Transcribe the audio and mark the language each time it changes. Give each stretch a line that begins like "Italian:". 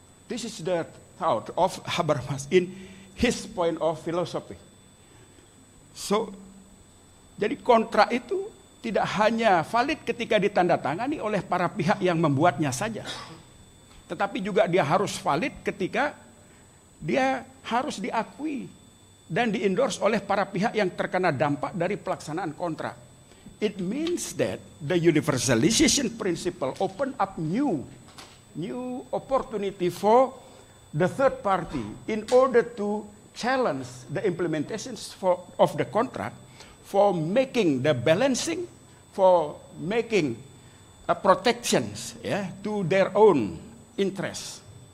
English: This is the thought of Habermas in his point of philosophy. So,
Indonesian: jadi kontrak itu tidak hanya valid ketika ditandatangani oleh para pihak yang membuatnya saja, tetapi juga dia harus valid ketika dia harus diakui dan di-endorse oleh para pihak yang terkena dampak dari pelaksanaan kontrak.
English: It means that the universalization principle open up new opportunity for the third party in order to challenge the implementations of the contract, for making the balancing, for making protections to their own interests.